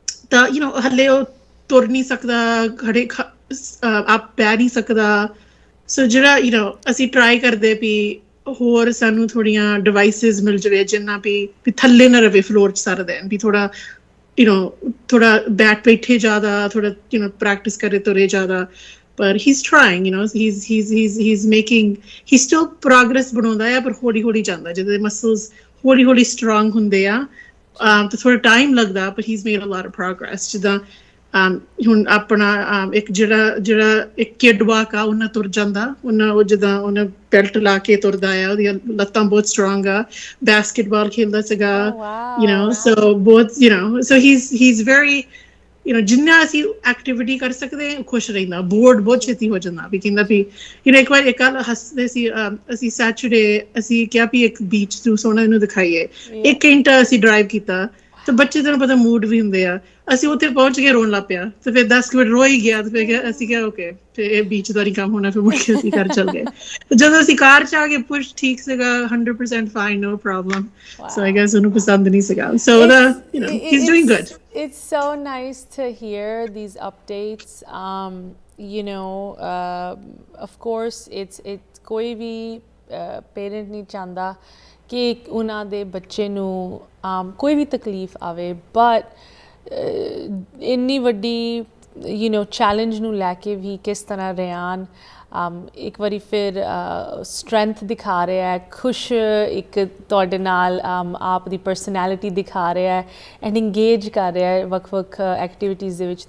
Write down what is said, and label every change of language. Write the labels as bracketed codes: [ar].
[pa] ਤਾਂ you know ਹਲੇ ਉਹ ਤੁਰ ਨਹੀਂ ਸਕਦਾ, ਖੜੇ ਆਪ ਪੈ ਨਹੀਂ ਸਕਦਾ। ਸੋ ਜਿਹੜਾ ਯੂ ਨੋ ਅਸੀਂ ਟਰਾਈ ਕਰਦੇ ਵੀ ਹੋਰ ਸਾਨੂੰ ਥੋੜੀਆਂ ਡਿਵਾਈਸਿਸ ਮਿਲ ਜਾਵੇ ਜਿੰਨਾ ਵੀ ਥੱਲੇ ਨਾ ਰਵੇ ਫਲੋਰ 'ਚ ਸਾਰਾ ਦਿਨ, ਵੀ ਥੋੜਾ you know ਥੋੜਾ ਬੈਠੇ ਜ਼ਿਆਦਾ, ਥੋੜਾ you know practice ਕਰੇ, ਤੁਰੇ ਜ਼ਿਆਦਾ। [en] but he's trying, you know, he's making, he's still progress [pa] ਬਣਾਉਂਦਾ ਆ, ਪਰ ਹੌਲੀ ਹੌਲੀ ਜਾਂਦਾ। ਜਿਹਦੇ ਮਸਲਸ ਹੌਲੀ ਹੌਲੀ ਸਟਰੋਂਗ ਹੁੰਦੇ ਆ ਤਾਂ ਥੋੜਾ ਟਾਈਮ ਲੱਗਦਾ, [en] but he's made a lot of progress. [pa] ਜਿੱਦਾਂ ਹੁਣ ਆਪਣਾ ਇੱਕ ਜਿਹੜਾ ਇੱਕ ਕਿਡ ਵਾਕ ਆ, ਉਹਨਾਂ ਤੁਰ ਜਾਂਦਾ, ਉਹ ਜਿੱਦਾਂ ਉਹਨੇ ਬੈਲਟ ਲਾ ਕੇ ਤੁਰਦਾ ਆ, ਉਹਦੀਆਂ ਲੱਤਾਂ ਬਹੁਤ ਸਟਰੋਂਗ ਆ। ਬਾਸਕਟਬਾਲ ਖੇਲਦਾ ਸੀਗਾ, [en] you know, so ਬਹੁਤ you know, [pa] so he's very, you know, ਜਿੰਨਾ ਅਸੀਂ ਐਕਟੀਵਿਟੀ ਕਰ ਸਕਦੇ ਖੁਸ਼ ਰਹਿੰਦਾ। ਬੋਰਡ ਬਹੁਤ ਛੇਤੀ ਹੋ ਜਾਂਦਾ, ਵੀ ਕਹਿੰਦਾ ਵੀ you know, ਇੱਕ ਵਾਰ ਕੱਲ ਹੱਸਦੇ ਸੀ ਅਸੀਂ, ਸੈਚਰਡੇ ਅਸੀਂ ਕਿਹਾ ਵੀ ਇੱਕ ਬੀਚ ਤੋਂ ਸੋਹਣਾ ਇਹਨੂੰ ਦਿਖਾਈਏ। 1 ਘੰਟਾ ਅਸੀਂ ਡਰਾਈਵ ਕੀਤਾ, ਤੇ ਬੱਚੇ ਤੈਨੂੰ ਪਤਾ ਮੂਡ ਵੀ ਹੁੰਦੇ ਆ। ਅਸੀਂ ਉੱਥੇ ਪਹੁੰਚ ਕੇ ਰੋਣ ਲੱਗ ਪਿਆ, ਤੇ ਫਿਰ 10 ਮਿੰਟ ਰੋ ਹੀ ਗਿਆ, ਤੇ ਫਿਰ ਅਸੀਂ ਕਿਹਾ ਓਕੇ, ਤੇ ਇਹ ਬੀਚ ਦਾ ਨਹੀਂ ਕੰਮ ਹੋਣਾ, ਫਿਰ ਮੁੜ ਕੇ ਅਸੀਂ ਘਰ ਚੱਲ ਗਏ। ਜਦੋਂ ਅਸੀਂ ਕਾਰ 'ਚ ਆ ਕੇ ਪੁਸ਼ ਠੀਕ ਸੀਗਾ, [en] 100% fine, no problem. So I guess [pa] ਉਹਨੂੰ ਪਸੰਦ ਨਹੀਂ ਸੀਗਾ। [en] So you know, he's doing good. It's so nice to hear these updates. You know, of course it's [pa] ਕੋਈ ਵੀ ਪੇਰੈਂਟ ਨਹੀਂ ਚਾਹੁੰਦਾ ਕਿ ਉਹਨਾਂ ਦੇ ਬੱਚੇ ਨੂੰ ਕੋਈ ਵੀ ਤਕਲੀਫ ਆਵੇ, ਬਟ ਇੰਨੀ ਵੱਡੀ ਚੈਲੰਜ ਨੂੰ ਲੈ ਕੇ ਵੀ ਕਿਸ ਤਰ੍ਹਾਂ ਰਿਆਨ ਇੱਕ ਵਾਰੀ ਫਿਰ ਸਟਰੈਂਥ ਦਿਖਾ ਰਿਹਾ ਹੈ, ਖੁਸ਼ ਇੱਕ ਤੁਹਾਡੇ ਨਾਲ ਆਪ ਦੀ ਪਰਸਨੈਲਿਟੀ ਦਿਖਾ ਰਿਹਾ ਹੈ ਐਂਡ ਇੰਗੇਜ ਕਰ ਰਿਹਾ ਹੈ ਵੱਖ-ਵੱਖ ਐਕਟੀਵਿਟੀਜ਼ ਦੇ ਵਿੱਚ।